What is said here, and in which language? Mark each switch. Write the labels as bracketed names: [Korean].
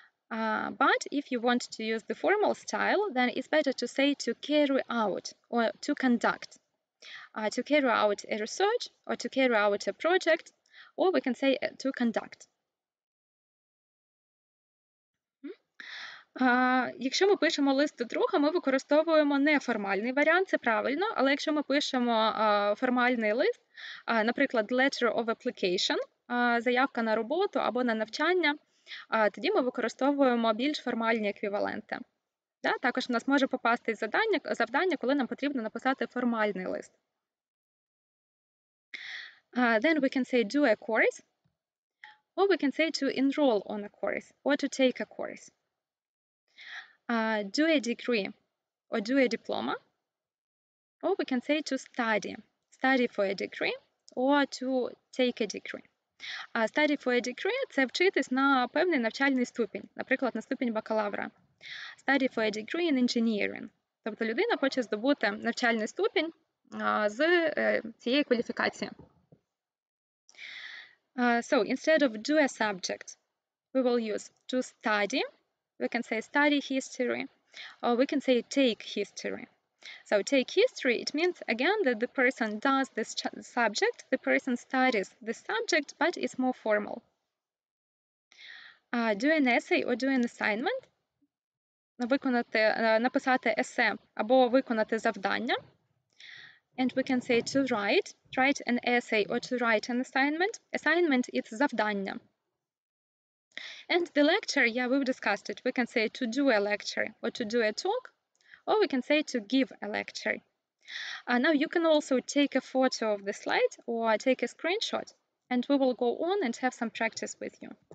[English] But if you want to use the formal style, then it's better to say to carry out or to conduct. To carry out a research or to carry out a project, or we can say to conduct. [Ukrainian] Якщо ми пишемо лист до друга, ми використовуємо неформальний варіант, це правильно, але якщо ми пишемо формальний лист, наприклад, [English] letter of application, [Ukrainian] заявка на роботу або на навчання, тоді ми використовуємо більш формальні еквіваленти. Також в нас може попасти завдання, коли нам потрібно написати формальний лист. [English] Then we can say do a course, or we can say to enroll on a course, or to take a course. Do a degree, or do a diploma, or we can say to study for a degree, or to take a degree. Study for a degree [Ukrainian] – це вчитись на певний навчальний ступінь, наприклад, на ступінь бакалавра. [English] Study for a degree in engineering. [Ukrainian] Тобто людина хоче здобути навчальний ступінь з цієї кваліфікації. [English] So instead of do a subject, we will use to study. We can say study history, or we can say take history. So take history, it means again that the person does this subject, the person studies the subject, but it's more formal. Do an essay or do an assignment. [Ukrainian] Написати есе або виконати завдання. [English] And we can say to write an essay or to write an assignment. Assignment is завдання. And the lecture, we've discussed it. We can say to do a lecture or to do a talk, or we can say to give a lecture. Now you can also take a photo of the slide or take a screenshot, and we will go on and have some practice with you.